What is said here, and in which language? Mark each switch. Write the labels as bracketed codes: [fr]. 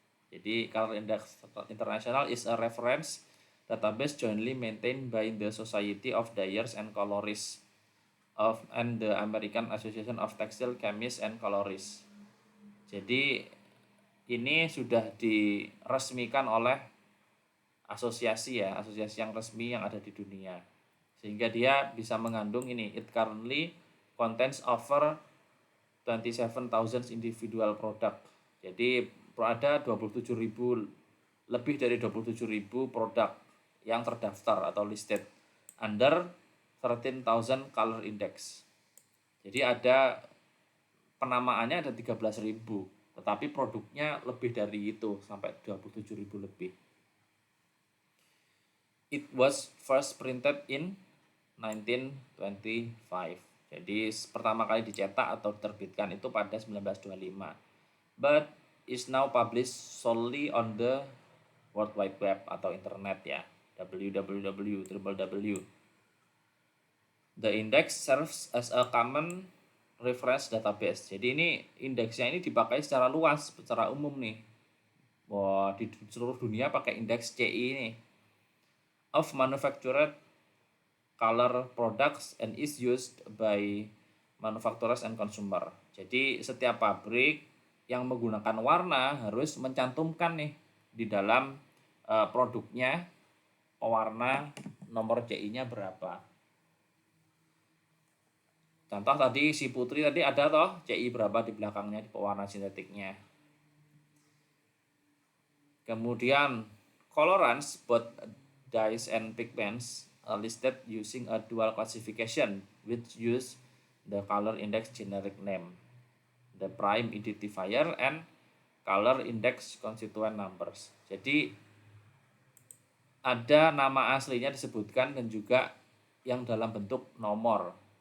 [id] Jadi [en] color index international is a reference database jointly maintained by the Society of Dyers and Colorists and the American Association of Textile Chemists and Colorists. [id] Jadi ini sudah diresmikan oleh asosiasi ya, asosiasi yang resmi yang ada di dunia. Sehingga dia bisa mengandung ini, [en] it currently contains over 27,000 individual product. [id] Jadi ada 27.000, lebih dari 27.000 produk yang terdaftar atau [en] listed under 13,000 color index. [id] Jadi ada penamaannya ada 13.000, tetapi produknya lebih dari itu, sampai 27.000 lebih. [en] It was first printed in 1925. [id] Jadi pertama kali dicetak atau diterbitkan itu pada 1925. [en] But is now published solely on the World Wide Web [id] atau internet ya, [en] www. The index serves as a common reference database. [id] Jadi ini indeksnya ini dipakai secara luas, secara umum nih. Wah, di seluruh dunia pakai indeks CI ini. [en] Of manufactured color products and is used by manufacturers and consumer. [id] Jadi setiap pabrik yang menggunakan warna harus mencantumkan nih di dalam produknya pewarna nomor CI-nya berapa. Contoh tadi si Putri tadi ada toh CI berapa di belakangnya di pewarna sintetiknya. Kemudian [en] colorants, both dyes and pigments are listed using a dual classification which use the color index generic name, the prime identifier, and color index constituent numbers. [id] Jadi ada nama aslinya disebutkan dan juga yang dalam bentuk nomor.